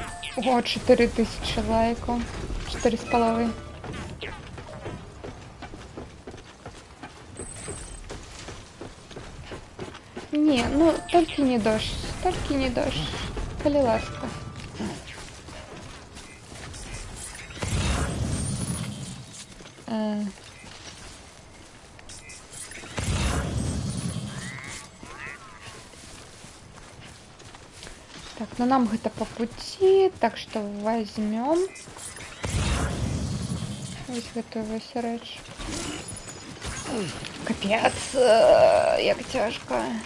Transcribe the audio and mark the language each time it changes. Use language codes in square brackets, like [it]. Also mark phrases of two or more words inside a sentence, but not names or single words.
[ru] О, 4000 лайков. 4,5. Не, ну только не дождь. Только не дождь. [uk] Коли ласка. [ru] Так, ну нам это по пути, так что возьмем. [uk] Ось готовий сиреч. Капець, як тяжко.